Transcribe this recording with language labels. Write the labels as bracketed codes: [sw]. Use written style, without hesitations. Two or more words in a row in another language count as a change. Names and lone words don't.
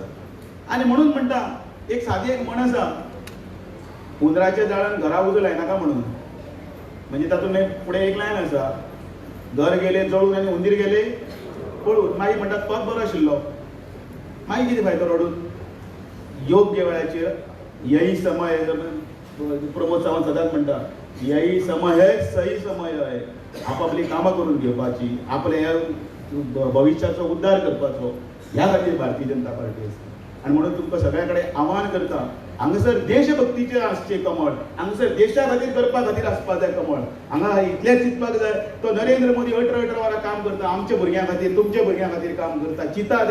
[kok] आनी म्हणून म्हणटा, एक सादी एक म्हण आसा, उंदराच्या जाळान घरा उजो लायनाका म्हणून. म्हणजे तातूंत फुडें एक लायन आसा, घर गेले जळून आनी उंदीर गेले पळून. मागीर म्हणटात तोच बरो आशिल्लो. मागीर कितें फायदो रडून? योग्य वेळाचेर [hi] यही समय, [kok] प्रमोद सावंत सदांच म्हणटा, [hi] यही समय है, सही समय है. [kok] आपापली कामां करून घेवपाची, आपले भविश्याचो उद्धार करपाचो, ह्या खातीर भारतीय जनता पार्टी आसा. आनी म्हणून तुमकां सगळ्या कडेन आव्हान करता, हांगासर देशभक्तीचेर आसचें कमळ, हांगासर देशा खातीर करपा खातीर आसपाक जाय कमळ. हांगा इतलेंच चिंतपाक जाय, तो नरेंद्र मोदी 18 वरां काम करता, आमच्या भुरग्यां खातीर, तुमच्या भुरग्यां खातीर काम करता.